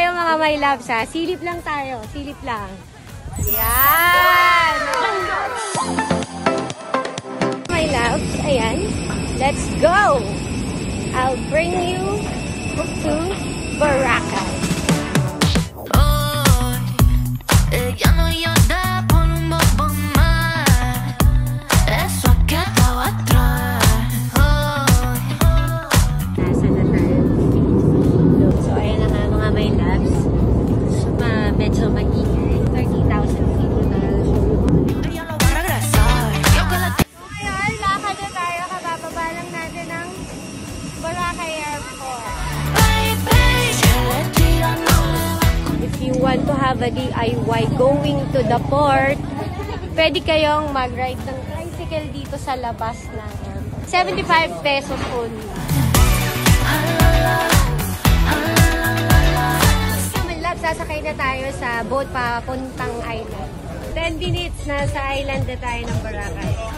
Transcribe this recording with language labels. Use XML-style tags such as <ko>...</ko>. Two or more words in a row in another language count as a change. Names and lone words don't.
<tl>mga</tl> <en>my loves</en> <tl>ha. Silip lang tayo. Silip lang. Ayan!</tl> <en>My loves, ayan. Let's go! I'll bring you to Boracay.</en> <es>Ya no llora por un bobo más. Eso ha quedado atrás.</es> <tl>Nasa na tayo? So, ayan na nga mga</tl> <en>my loves.</en> <tl>Medyo mag-ingay. 30,000 people na.</tl> <es>Ella no va a regresar. Yo que la</es> <tl>Ngayon, lakad na tayo. Kabababa lang natin ng Boracay Airport.</tl> <en>If you want to have a DIY going to the port,</en> <tl>pwede kayong mag-ride ng tricycle dito sa labas ng airport.</tl> <en>75 pesos only.</en> <tl>Sasakay na tayo sa boat papuntang island. 10 minutes na sa island na tayo ng Boracay.</tl>